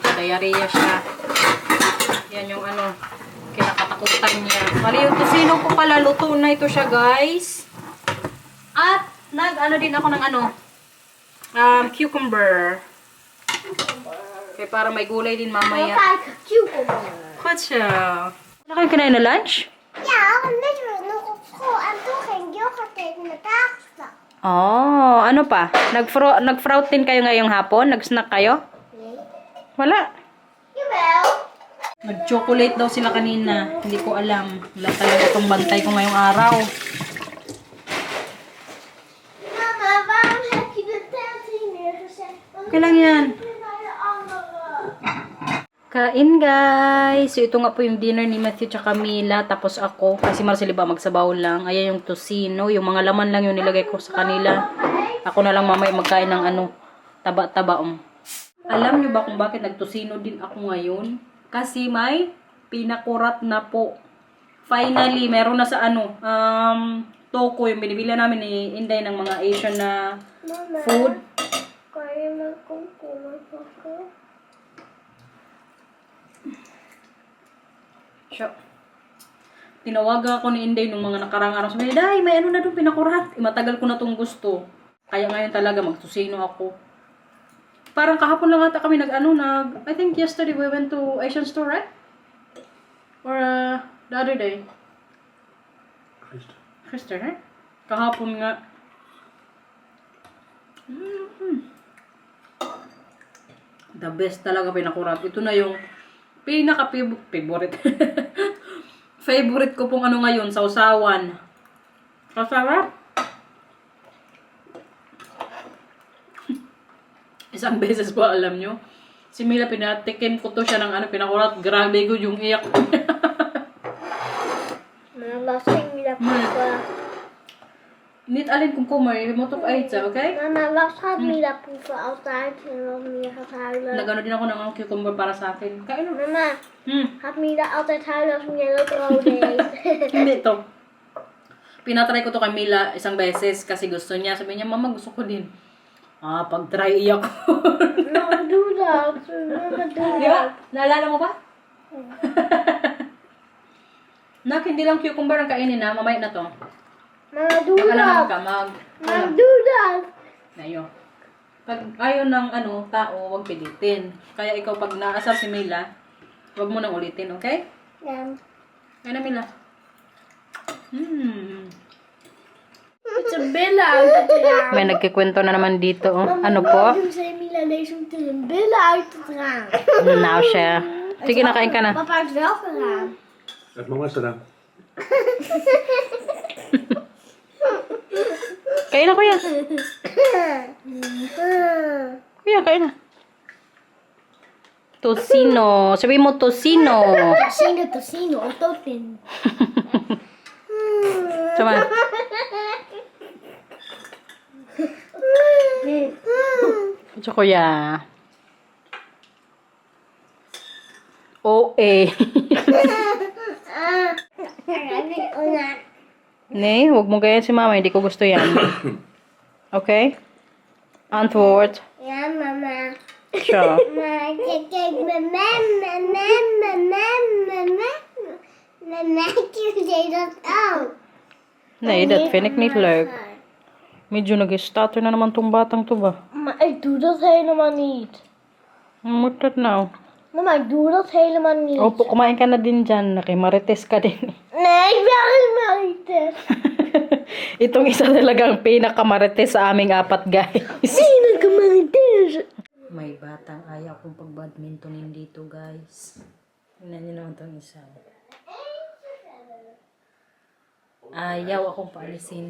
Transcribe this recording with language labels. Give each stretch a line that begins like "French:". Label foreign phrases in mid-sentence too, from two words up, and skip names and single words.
Filipino: Kaya baka daw magka-diarrhea siya. Yan yung kinakatak bakutan niya. Bali, yung tusino po pala, luto na ito siya, guys. At, nag-ano din ako ng cucumber. Okay, para may gulay din mamaya.
Dutch: Kijk, cucumber.
Filipino: Wat siya? Wala kayong kinain na lunch?
Dutch: Ja, want net was nog op school en toen ging yoghurt eten met pasta.
Filipino: Oh, ano pa? Nag-fruit din kayo ngayong hapon? Nag-snack kayo?
Dutch: Nee.
Filipino: Wala.
Dutch: Jawel.
Filipino: Nag-chocolate daw sila kanina. Hindi ko alam. Wala talaga itong bantay ko ngayong araw. Mama,
Dutch: waarom heb je de tent hier neergezet? Want
Filipino: Okay lang yan.
Dutch: ik ben naar de andere.
Filipino: Kain, guys. So, ito nga po yung dinner ni Matthew tsaka Mila. Tapos ako, kasi Marcel ba magsabaw lang. Ayan yung tusino. Yung mga laman lang yung nilagay ko sa kanila. Ako na lang mamaya magkain ng taba-taba. Alam nyo ba kung bakit nagtusino din ako ngayon? Kasi may pinakurat na po. Finally, meron na sa toko. Yung binibila namin ni Inday ng mga Asian na Mama, food.
Dutch: kan je mijn komkommer pakken?
Filipino: Siya. Tinawagan ako ni Inday nung mga nakarang araw. Sabi niya, Day, may ano na doon pinakurat. Matagal ko na itong gusto. Kaya ngayon talaga magtusino ako. Parang kahapon lang ata kami
English: I think yesterday we went to Asian store, right? Or the other day?
Dutch: Gisteren, hè?
Filipino: Kahapon nga.
English: The best
Filipino: talaga pinakurat. Ito na yung pinaka-favorite. Favorite ko pong ngayon, sausawan. Kasarap. Isang beses po, alam nyo. Si Mila, pinatikim ko to siya ng pinakurat. Grabe ko yung iyak. Mama,
Dutch: was ging je dat proeven? Niet alleen komkommer, je moet ook eten, oké? Mama, was gaat Mila proeven altijd en dan Mila gaat huilen?
Filipino: Nagano din ako ng cucumber para sa akin. Kain mo. Mama, Hmm,
Dutch: gaat Mila altijd huilen als Mila ook rode eet?
Filipino: hindi to. Pinatry ko to kay Mila isang beses kasi gusto niya. Sabi niya, Mama, gusto ko din. Pag-try iyak ko. Mama,
Dutch: doe dat. Mama, doe
Filipino: Di ba?
Dutch: dat.
Filipino: Naalala mo ba? Nak, hindi lang cucumber ang kainin na. Mamaya na to. Mama,
Dutch: doe
Filipino: Mag-alaman
Dutch: dat.
Filipino: ka,
Dutch: Mama, doe dat.
Filipino: Ayo. Pag ayaw ng tao, huwag pilitin. Kaya ikaw pag naasar si Mila, huwag mo nang ulitin, okay? Ja. Kaya na Mila.
Dutch: Met zijn billen uit het raam.
Filipino: May nagkikwento na naman dito. Ano po?
Dutch: Waarom zei Mila deze met zijn billen uit het raam?
Filipino: Now siya. Sige, nakain ka na.
Dutch: Papa uit welke raam? Heeft mama gedaan.
Filipino: Kain na, kuya. Kuya, kain na. Tosino. Sabi mo tosino. Tosino, of totin. Sama. Ito, kuya. Nee, huwag mo gaya si mama. Hindi ko gusto yan.
Dutch: Okay? Antwoord. Ja, mama.
Filipino: Siya.
Dutch: Maar kijk, mama deed dat ook. Nee, dat vind ik niet leuk.
Filipino: Medyo nag-stutter na naman tong batang to ba?
Dutch: Maar ik doe dat helemaal niet. Hoe moet dat nou? Mama, ik doe dat helemaal niet.
Filipino: Opo, kumain ka na din dyan. Nakimarites ka din.
Dutch: Nee, ik ben helemaal niet.
Filipino: Itong isa talagang pinakamarites sa aming apat, guys. Pinaka-marites. May batang ayaw kong pag-badmintonin dito, guys. Tingnan niyo naman itong isa. Ayaw akong paalisin.